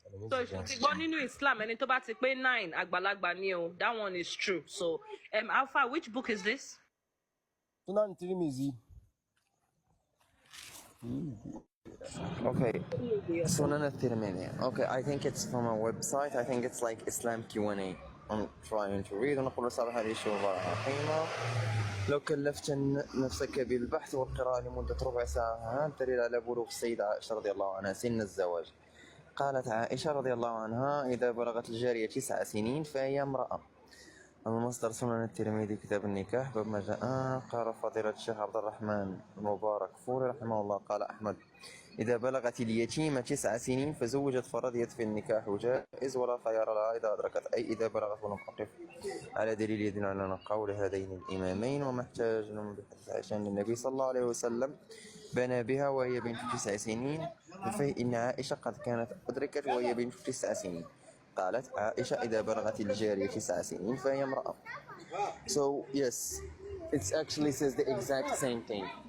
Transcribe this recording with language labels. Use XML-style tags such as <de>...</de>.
<en>So she's born in Islam and it's 9</en> <yo>àgbàlagbà ni o.</yo> <en>That one is true. So Alpha, which book is this? Sunan Tirmizi. Okay, Sunan al-Tirmidhi. Okay, I think it's from a website. I think it's like Islam Q&A. I'm trying to read.</en> <ar>ونقول صراحة هذه شغلة عظيمة. لو كلفت نفسك بالبحث والقراءة لمدة ربع ساعة دليل على بلوغ السيدة عائشة رضي الله عنها سن الزواج. قالت عائشة رضي الله عنها: إذا بلغت الجارية 9 سنين فهي امرأة. المصدر سنن الترمذي كتاب النكاح باب ما جاء. قال فضيلة الشيخ عبد الرحمن المبارك فوري رحمه الله قال أحمد: إذا بلغت اليتيمة 9 سنين فزوجت فرضيت في النكاح جائز ولا خيار لها إذا أدركت، أي إذا بلغت ولم تقف على دليل يدل على قول هذين الإمامين. وما احتاج بحديث عائشة أن النبي صلى الله عليه وسلم بنى بها وهي بنت 9 سنين، فإن عائشة قد كانت أدركت وهي بنت 9 سنين. قالت عائشة: إذا بلغت الجارية 9 سنين فهي امرأة.</ar> <en>So yes, it actually says the exact same thing.</en>